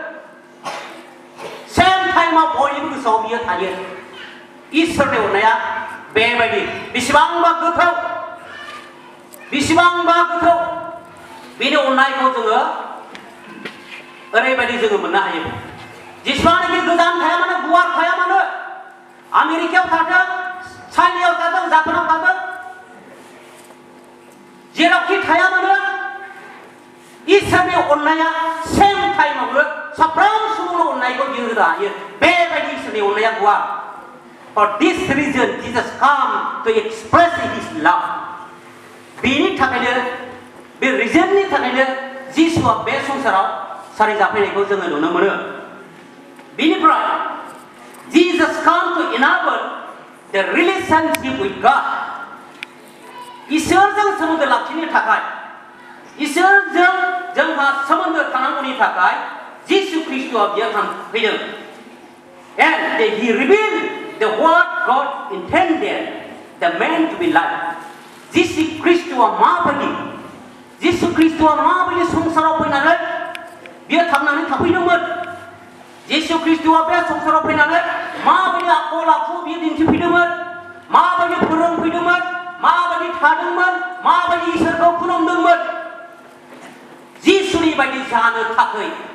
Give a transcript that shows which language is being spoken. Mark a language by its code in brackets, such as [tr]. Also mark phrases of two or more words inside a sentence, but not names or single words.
[en] same time [brx] बयनिबो गोसोआव बियो थायो इसोरनि अननाया बेबायदि बेसेबांबा गोथौ बेनि अननायखौ जोङो ओरैबायदि जोङो मोननो हायो जेसेबांनाखि गोजान थाया मानो गुवार थाया मानो आमेरिकायाव थाथों चाइनायाव थाथों जापानाव थाथों जेरावखि थाया मानो इसोरनि अननाया [en] same time [brx] साफ्रोम सुबुंनो अननायखौ बियो होनो हायो बेबायदि इसोरनि अननाया गुवार For [en] this reason Jesus came to express his love [brx] बेनि थाखायनो बे रिजननि थाखायनो जिसुआ बे संसाराव सारि जाफैनायखौ जोङो नुनो मोनो बेनिफ्राय [en] Jesus came to enable the relationship with God [brx] इसोरजों सोमोन्दो लाखिनो थाखाय इसोरजों जोंहा सोमोन्दो थानांगौनि थाखाय जिसु ख्रीष्टआ बियो फैदों [en] and he revealed the what God intended the man to be like [brx] जिसु ख्रीष्टआ माबायदि संसाराव फैनानै बियो थांनानै थाफैदोंमोन जिसु ख्रीष्टआ बे संसाराव फैनानै माबायदि आखल आखु बियो दिन्थिफैदोंमोन माबायदि फोरोंफैदोंमोन माबायदि थादोंमोन माबायदि इसोरखौ खुलुमदोंमोन जिसुनि बायदि जानो थाखाय